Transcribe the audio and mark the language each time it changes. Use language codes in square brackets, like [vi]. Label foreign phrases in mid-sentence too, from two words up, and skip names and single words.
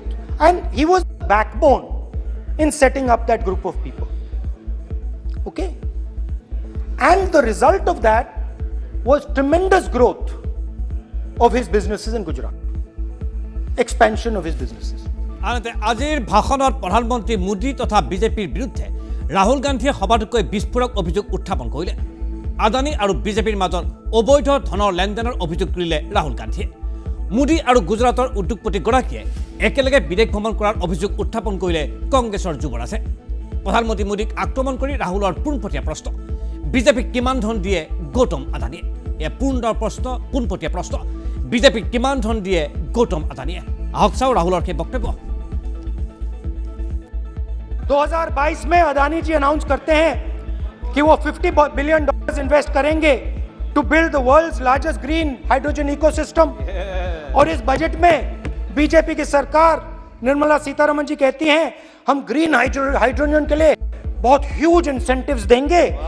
[en] And he was the backbone in setting up that group of people. Okay? And the result of that was tremendous growth of his businesses in Gujarat. Expansion of his businesses. [as] আনহাতে আজিৰ ভাষণত প্ৰধানমন্ত্ৰী মোদী তথা বিজেপিৰ বিৰুদ্ধে ৰাহুল গান্ধীয়ে সবাতোকৈ বিস্ফোৰক অভিযোগ উত্থাপন কৰিলে আদানী আৰু বিজেপিৰ মাজত অবৈধ ধনৰ লেনদেনৰ অভিযোগ কৰিলে ৰাহুল গান্ধীয়ে মোদী আৰু গুজৰাটৰ উদ্যোগপতিগৰাকীয়ে একেলগে বিদেশ ভ্ৰমণ কৰাৰ অভিযোগ উত্থাপন কৰিলে কংগ্ৰেছৰ যুৱৰাজে প্ৰধানমন্ত্ৰী মোদীক আক্ৰমণ কৰি ৰাহুলৰ পোনপটীয়া প্ৰশ্ন বিজেপিক কিমান ধন দিয়ে গৌতম আদানীয়ে এয়া পোনপটীয়া প্ৰশ্ন বিজেপিক কিমান ধন দিয়ে গৌতম আদানীয়ে আহক চাও ৰাহুলৰ সেই বক্তব্য [hi] 2022 में अदानी जी अनाउंस करते हैं कि वो $50 [en] billion invest [hi] करेंगे [en] to build the world's largest green hydrogen ecosystem [hi] और इस बजट में बीजेपी की सरकार निर्मला सीतारमण जी कहती हैं हम [en] green hydrogen [hi] के लिए बहुत [en] huge incentives [hi] देंगे